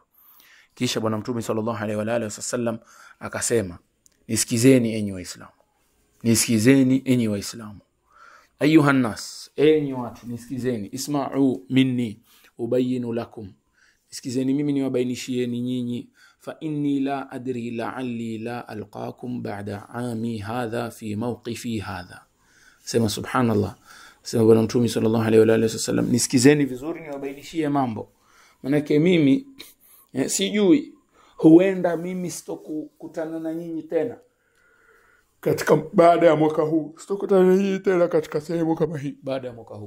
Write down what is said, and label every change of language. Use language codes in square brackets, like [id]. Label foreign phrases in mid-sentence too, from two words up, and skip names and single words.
[sw] Kisha Bwana Mtume [ar] صلى الله عليه و آله وسلم [sw] akasema, nisikizeni enyi waislamu, nisikizeni enyi waislamu, [ar] أيها الناس, [sw] enyi watu nisikizeni, [ar] اسمعوا مني أبين لكم, [sw] nisikizeni mimi niwabainishieni nyinyi, [ar] فإني لا أدري لعلي لا ألقاكم بعد عامي هذا في موقفي هذا. [sw] Sema subhanallah. Sema Bwana Mtume [ar] صلى الله عليه و آله وسلم, [sw] nisikizeni vizuri niwabainishie mambo, manake mimi sijui, huenda mimi sitokutana na nyinyi tena katika baada ya mwaka huu, sitokutana na nyinyi tena katika sehemu kama hii baada ya mwaka huu.